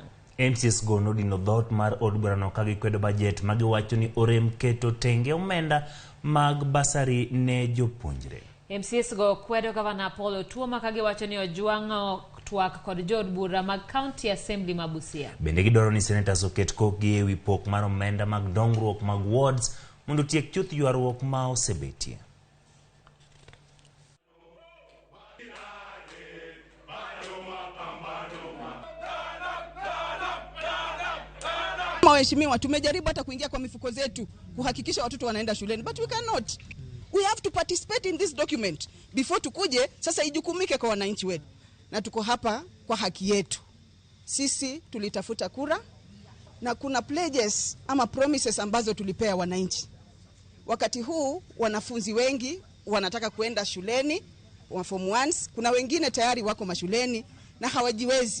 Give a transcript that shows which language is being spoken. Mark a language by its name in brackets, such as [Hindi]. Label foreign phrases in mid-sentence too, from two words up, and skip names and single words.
[Luo (Kenya and Tanzania)] MCA gono dino dhot mar od burano ka gikwedo bajet magiwacho ni orem keto tenge omenda mag basari ne jopuonjre. MCA go kwedo Gavana Apollo Tuoma ka giwacho ni ojwang'o twak kod jod bura mag County Assembly Busia. Bende gidwaro ni senators oket kokgi ewi pok mar omenda mag dongruok mag wards mondo tiek chuth ywaruok ma osebetie. [Swahili] Waheshimiwa, tumejaribu hata kuingia kwa mifuko zetu kuhakikisha watoto wanaenda shuleni, [English] but we cannot. We have to participate in this document before [Swahili] tukuje sasa ijukumike kwa wananchi wetu, na tuko hapa kwa haki yetu. Sisi tulitafuta kura na kuna pledges ama promises ambazo tulipea wananchi. Wakati huu wanafunzi wengi wanataka kuenda shuleni wa form 1s, kuna wengine tayari wako mashuleni na hawajiwezi.